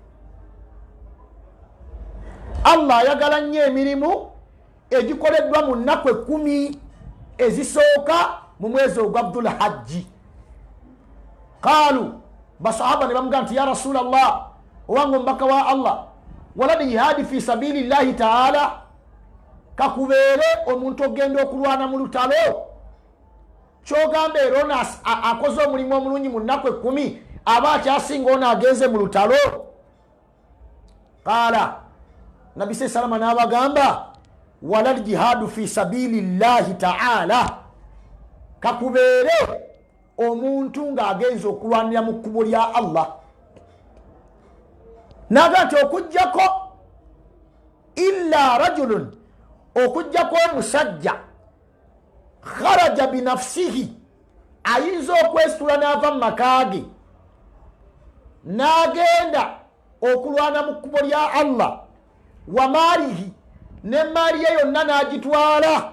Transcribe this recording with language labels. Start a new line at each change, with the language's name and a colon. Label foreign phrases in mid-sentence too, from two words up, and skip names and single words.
Ganda: Allah ayagala nnyo emirimu egikoleddwa mu nnaku 10 ezisooka mu mwezi ogwa Dhul Hajji. Qalu basahaba ne bamugamba nti
Arabic: يا رسول الله,
Ganda: owange omubaka wa Allah,
Arabic: ولا الجهاد في سبيل الله تعالى,
Ganda: kakubeere omuntu ogenda okulwana mu lutalo kyogamba era ono akoze omulimu omulungi mu nnaku 10 aba akyasinga ono agenze mu lutalo.
Arabic: قال النبي
Ganda: salama n'abagamba
Arabic: ولا الجهاد في سبيل الله تعالى,
Ganda: kakubeere omuntu ng'agenze okulwanira mu kkubo lya Allah. Naga nti okujjako
Arabic: إلا رجل,
Ganda: okujjako omusajja
Arabic: خرج بنفسه,
Ganda: ayinza okwesitula n'ava mu maka ge n'agenda okulwana mu kkubo lya Allah,
Arabic: وماله,
Ganda: ne maali ye yonna n'agitwala.